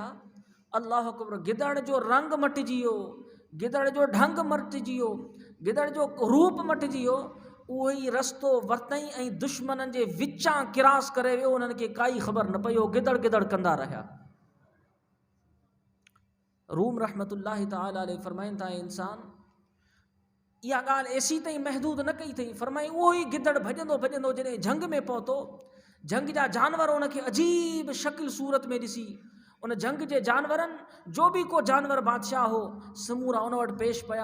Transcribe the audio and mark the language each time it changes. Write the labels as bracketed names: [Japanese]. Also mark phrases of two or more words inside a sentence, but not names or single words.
[Arabic] الله أكبر, [Sindhi] गिदड़ जो रंग मटिजी वियो, गिदड़ जो ढंग मटिजी वियो, गिदड़ जो रूप मटिजी वियो। उहो ई रस्तो वरितई ऐं दुश्मननि जे विचां किरास करे वियो, उन्हनि खे काई ख़बर न पई हो, गिदड़ गिदड़ कंदा रहिया। रूम [Arabic] رحمة الله تعالى عليه [Sindhi] फरमाइनि था, इंसान इहा ॻाल्हि ऐसी ताईं महदूद न कई अथई, फरमाई उहो ई गिदड़ भॼंदो भॼंदो जॾहिं झंग में पहुतो, झंग जा जानवर उनखे अजीब शकिल सूरत में ॾिसी, उन झंग जे जानवरनि जो बि को जानवर बादशाह हो, समूरा उन वटि पेश पिया।